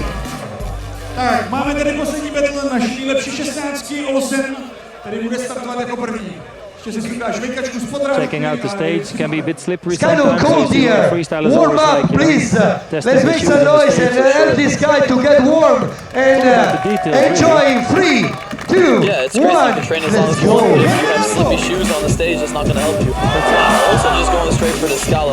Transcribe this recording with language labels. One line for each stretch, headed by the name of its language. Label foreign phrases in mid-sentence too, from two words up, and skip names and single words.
Czech: Tak, máme tady poslední battle naší nejlepší 16, Olsen, který bude startovat jako první. Ještě si ukáž vejkačku z podraví.
English: Checking out the stage can be a bit slippery It's kind of sometimes. cold so you see here. freestyle is Warm always up, like, you know, please. testing Let's the make shoes some on the noise stage and for sure. help this guy to get warm and The details, enjoy in 3, 2, Yeah, it's crazy. You 1. can train as long Let's as you want, but if you go. have slippy shoes on the stage, it's not going to help you. Wow, also just going straight for the Scala.